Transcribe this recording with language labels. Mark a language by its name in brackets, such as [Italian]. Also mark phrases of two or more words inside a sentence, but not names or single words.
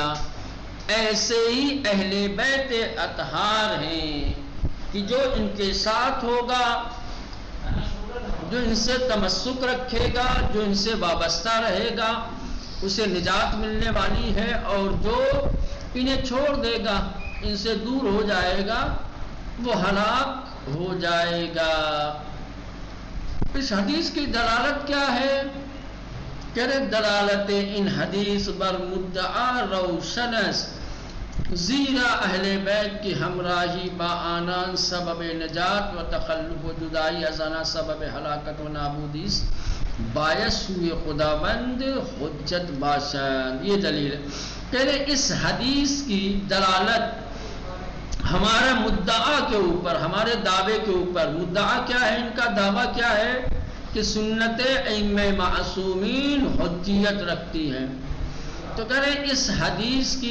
[Urdu] ایسے ہی اہل بیت اطہار ہیں کہ جو ان کے ساتھ ہوگا، جو ان سے تمسک رکھے گا، جو ان سے وابستہ رہے گا، اسے نجات ملنے والی ہے، اور جو انہیں چھوڑ دے گا، ان سے دور ہو جائے گا، وہ ہلاک ہو جائے گا۔ اس حدیث کی دلالت کیا ہے؟ [Persian] کہ دلالت ان حدیث بر مدعا روشن است، زیرا اہل بیت کی ہمراہی با آنان سبب نجات و تخلف و جدائی از آنان سبب ہلاکت و نابودی است، باعث سوی خداوند حجت باشند۔ [Urdu] یہ دلیل ہے کہ اس حدیث کی دلالت ہمارے مدعا کے اوپر، ہمارے دعوے کے اوپر، مدعا کیا ہے، ان کا دعویٰ کیا ہے کہ سنت ائمہ معصومین حجیت رکھتی ہیں، تو کریں اس حدیث کی